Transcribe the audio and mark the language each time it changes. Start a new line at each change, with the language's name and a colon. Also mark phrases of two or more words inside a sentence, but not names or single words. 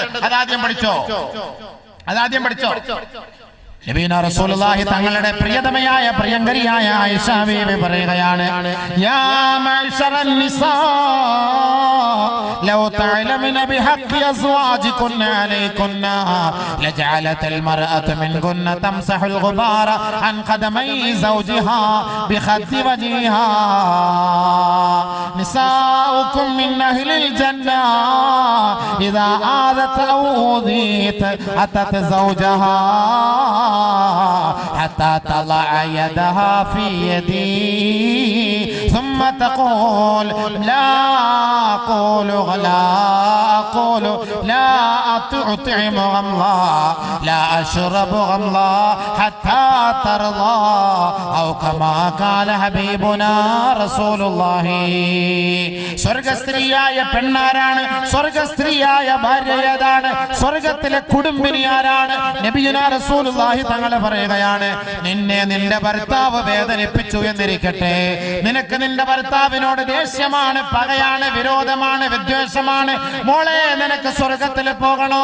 Malayalam: അതാദ്യം പഠിച്ചോ.
Arabic: نبينا رسول الله
Malayalam: തങ്ങളുടെ പ്രിയതമയായ പ്രിയങ്കരിയായ ആയിഷ ബീവി പറയുകയാണ്,
Arabic: يا معشر النساء لو تعلمن بحق أزواجكن عليكن لجعلت المرأة منكن تمسح الغبار عن قدمي زوجها بخد وجهها نساؤكم من أهل الجنة إذا غضبت أو أوذيت أتت زوجها حتى تضع يدها في يدي ثم تقول لا أقول لا أطعم غمضا لا أشرب غمضا حتى ترضى أو كما قال حبيبنا رسول الله.
Malayalam: സ്വർഗസ്ത്രീയായ പെണ്ണാരാണ്, സ്വർഗസ്ത്രീയായ ഭാര്യ ഏതാണ്, സ്വർഗത്തിലെ കുടുംബിനി ആരാണ്?
Arabic: نبينا رسول الله
Malayalam: തങ്ങൾ പറയുകയാണ്, നിന്നെ നിന്റെ ഭർത്താവ് വേദനിപ്പിച്ചു എന്നിരിക്കട്ടെ, നിനക്ക് നിന്റെ ഭർത്താവിനോട് ദേഷ്യമാണ്, പകയാണ്, വിരോധമാണ്, വിദ്വേഷമാണ്, മോളെ നിനക്ക് സ്വർഗത്തിൽ പോകണോ?